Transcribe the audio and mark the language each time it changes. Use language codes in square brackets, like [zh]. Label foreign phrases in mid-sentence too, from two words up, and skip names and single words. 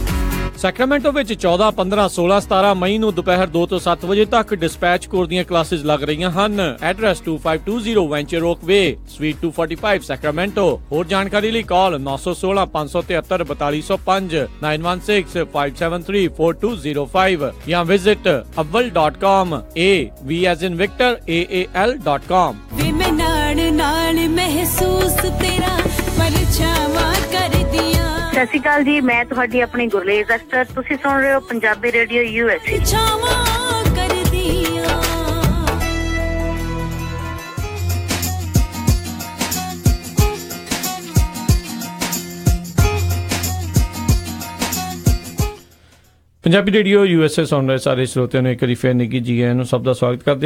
[pa] ਸੈਕਰਾਮੈਂਟੋ ਵਿੱਚ 14, 15, 16, 17 ਮਈ ਨੂੰ ਦੁਪਹਿਰ 2 ਤੋਂ 7 ਵਜੇ ਤੱਕ ਡਿਸਪੈਚ ਕੋਰਸ ਦੀਆਂ ਕਲਾਸਿਸ ਲੱਗ ਰਹੀਆਂ ਹਨ। ਐਡਰੈਸ 2520 ਵੈਂਚਰ ਓਕ ਵੇ, ਸਵੀਟ 245 ਸੈਕਰਾਮੈਂਟੋ। ਹੋਰ ਜਾਣਕਾਰੀ ਲਈ ਕਾਲ 916 573 4205 916 573 4205 ਜਾਂ ਵਿਜ਼ਿਟ avval.com [en] A V as in Victor [pa] AAL.com। ਵੇ ਮੈਂ ਨਾਲ ਮਹਿਸੂਸ ਤੇਰਾ ਪਰਛਾਵਾਂ ਕਰਦੀਆਂ। ਸਤਿ ਸ਼੍ਰੀ ਅਕਾਲ ਜੀ, ਮੈਂ ਤੁਹਾਡੀ ਆਪਣੀ ਗੁਰਲੇਜ਼ ਅਖਤਰ। ਤੁਸੀਂ ਸੁਣ ਰਹੇ ਹੋ ਪੰਜਾਬੀ ਰੇਡੀਓ USA। ਪੰਜਾਬੀ ਰੇਡੀਓ USA ਸੁਣ ਰਹੇ ਸਾਰੇ ਸਰੋਤਿਆਂ ਨੂੰ ਇੱਕ ਵਾਰੀ ਫੇਰ ਨਿੱਘੀ ਜੀ ਆਇਆਂ ਨੂੰ ਸਭ ਦਾ ਸਵਾਗਤ ਕਰਦੇ ਹਾਂ।